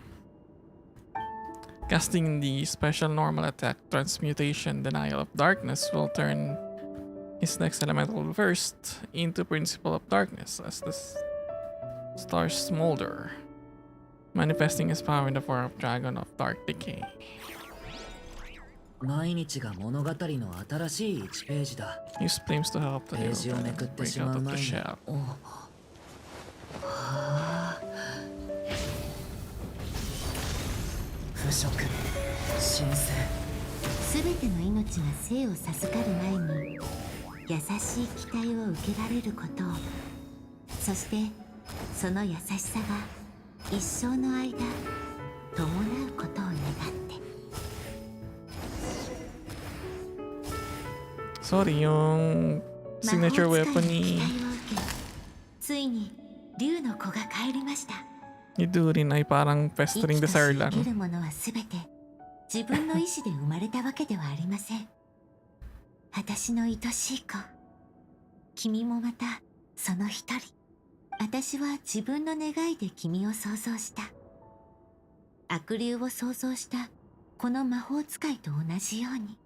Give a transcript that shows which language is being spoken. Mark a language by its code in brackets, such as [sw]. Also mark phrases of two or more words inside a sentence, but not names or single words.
[en] Casting the special normal attack transmutation denial of darkness will turn his next elemental burst into principle of darkness as the stars smolder, manifesting his power in the form of dragon of dark decay. [ja] 毎日が物語の新しい1ページだ。 [en] Use flames to help the [ja] ペー [en] hero [ja] ジをめくって [en] break [ja] し [en] out [ja] まう [en] of [ja] 前 [en] the [ja] に。 [en] shell. [ja] おは腐食、神聖。すべての命が生を授かる前に優しい期待を受けられることを、そしてその優しさが一生の間伴うことを願って。 [tl] Sorry, yung signature [ja] 魔法使いの [en] weapon [ja] 期 [tl] ni [ja] 待を受け、ついに竜の子が帰りました。 [tl] ni Durin ay parang [ja] 生 [en] festering [ja] きとし [en] desire [ja] 生 [tl] lang. [ja] けるものはすべて自分の意志で生まれたわけではありません。私の愛しい子、君もまたその一人。私は自分の願いで君を創造した。悪竜を創造したこの魔法使いと同じように。